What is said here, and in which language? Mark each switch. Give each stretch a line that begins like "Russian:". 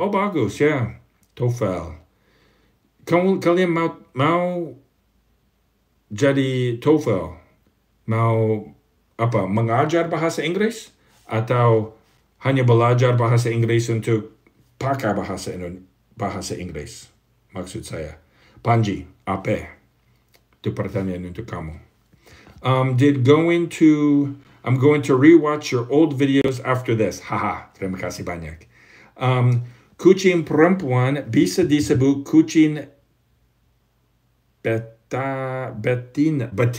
Indonesian: Oh bagus ya, TOEFL. Kalian mau jadi TOEFL? Mau mengajar bahasa Inggris? Atau hanya belajar bahasa Inggris untuk pakai bahasa Inggris? Maksud saya. Panji, apa? Itu pertanyaan untuk kamu.
English: I'm going to rewatch your old videos after this.
Indonesian: Haha, terima kasih banyak. Kucing perempuan bisa disebut kucing betina.